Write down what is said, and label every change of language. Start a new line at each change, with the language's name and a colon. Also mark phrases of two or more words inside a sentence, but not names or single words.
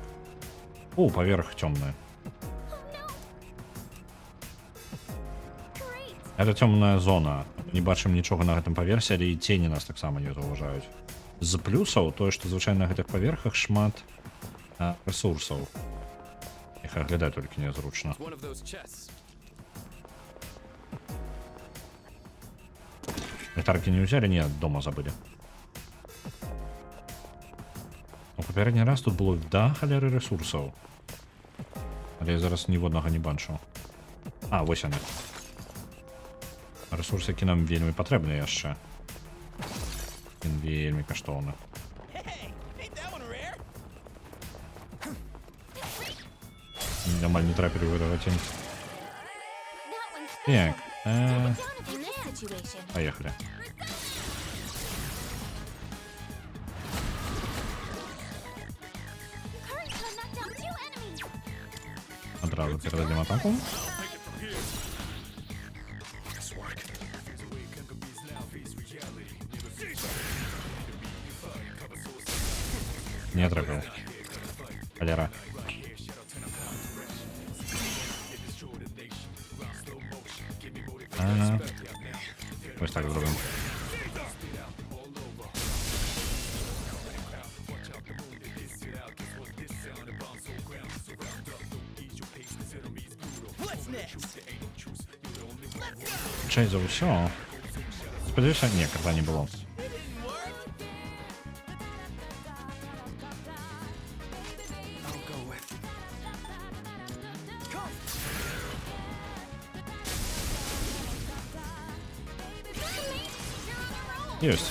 Belarusian: О, паверх цёмны. Это цёмная зона. Не бачым нічога на гэтым паверсе, але і цені нас таксама не заўважаюць. З плюсаў тое, што звычайна на гэтых паверхах шмат рэсурсаў. Іх аглядаць толькі нязручна.
English: One of those chests.
Belarusian: Літаркі не ўзялі, не, дома забылі. У папярэдні раз тут было да халеры рэсурсаў. Але я зараз ніводнага не бачу. А, вось яны. Рэсурсы, які нам вельмі патрэбны яшчэ. Він вельмі каштоўны.
English: Hey, ain't that one rare?
Belarusian: Амаль не трапілі ў гэтага цень.
English: That one's
Belarusian: Так,
English: down if you can. In this situation,
Belarusian: паехалі.
English: current can knock down 2 enemies.
Belarusian: Адразу перададзім атаку. Не трапіў. Халера. Ось так зробимо.
English: What's next?
Belarusian: Чай за ўсё. Спадзяюся, не, карта не было.
English: I'll go with. Come.
Belarusian: Ёсць.